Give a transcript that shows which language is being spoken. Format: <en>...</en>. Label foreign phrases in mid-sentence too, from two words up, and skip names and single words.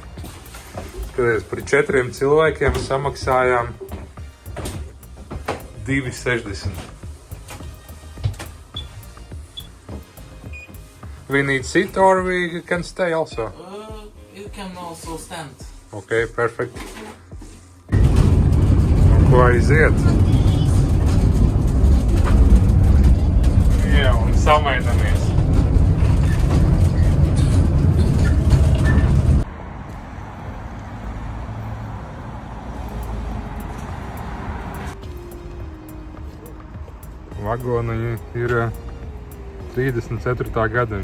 <lv>Skaties, par 4 cilvēkiem samaksājām 2,60.</lv> <en>We need sit or we can stay also? You can also stand. Okay, perfect.</en> <lv>Ko aiziet? Jā, un samainamies. Vagoni ir 34. gada.</lv>